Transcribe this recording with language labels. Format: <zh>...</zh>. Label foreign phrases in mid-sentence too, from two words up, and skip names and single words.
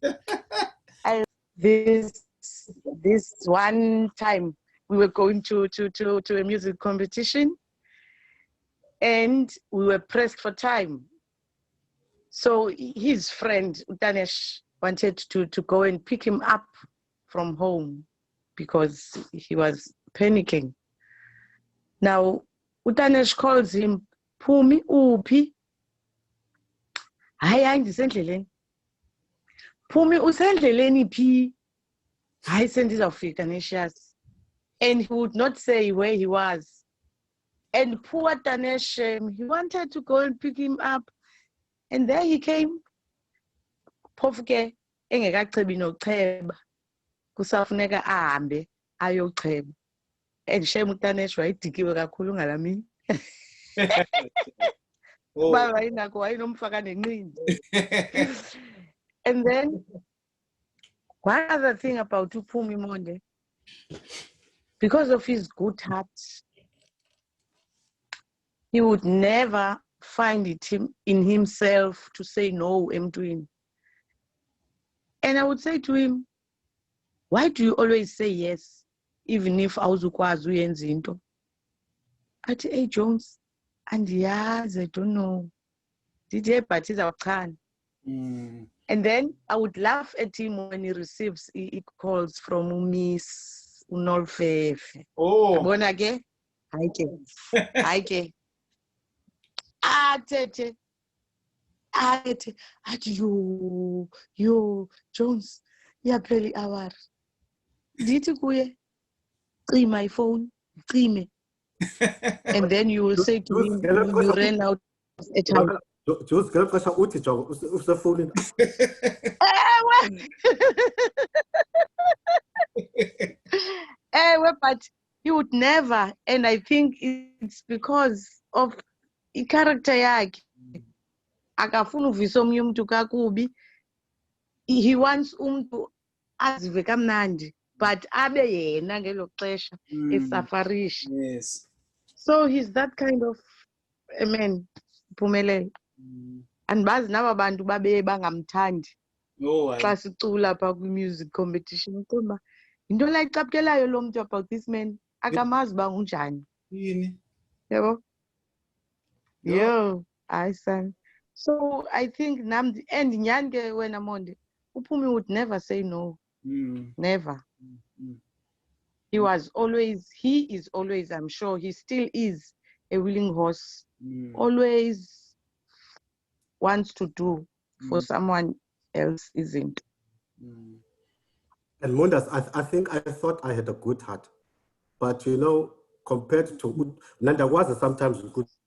<en>This one time, we were going to a music competition, and we were pressed for time. So his friend, Utanesh, wanted to go and pick him up from home because he was panicking. Now, Utanesh calls him,</en> <xh>Phumi uphi? Hayi ndisendleleni. Phumi usendleleni phi? Hayi sendizawufika Nesius.</xh> <en>And he would not say where he was. And poor Tanesh, he wanted to go and pick him up. And there he came.</en> <xh>Phofu ke engekacebi nocheba. Kusafuneka ahambe ayocheba.</xh> <en>And shame</en> <xh>uTanesh wayidikiwe kakhulu ngalamini. Baba inako wayinomfaka nenqindi.</xh> <en>And then one other thing about Phumi Monde, because of his good heart, he would never find it in himself to say no, emntwini. And I would say to him, why do you always say yes, even if</en> <xh>awuzukwazi uyenza into? Athi, hey Jones, andiyazi,</xh> <en>I don't know.</en> <xh>Did but izawuchana.</xh> <en>And then I would laugh at him when he receives calls from Miss Unolfefe. Oh.</en> <xh>Abona ke? Hayi ke. Athethe. Athi yo Jones, iyaphela i-hour. Ndithi kuye, cima ifone, cime.</xh> <en>And then you will say to him, you ran out of airtime.</en> <xh>Jules, ngelo xesha uthi jonga usefowunini.</xh> <en>But he would never, and I think it's because of</en> <xh>i-character yakhe. Akafuna uvisa omnye umuntu kakubi.</xh> <en>He wants</en> <xh>umuntu azive kamnandi, but abe yena ngelo xesha esafarisha.</xh> <en>Yes. So he's that kind of a man, Phumelele.</en> <xh>Andibazi naba bantu babe bangamthandi. Xa sicula pha kwi-music competition kuba into la icaphukelayo lo mntu</xh> <en>about this man</en> <xh>akamazi uba unjani. Yini? Yabo? Yo, hayi son.</xh> <en>So I think and</en> <xh>nyani ke wena</xh> <en>Monde, uPhumi would never say no. Never. He is always, I'm sure he still is a willing horse. Always wants to do for someone else, isn't. And Mondas, I think I thought I had a good heart, but you know, compared to Nanda was sometimes good.</en>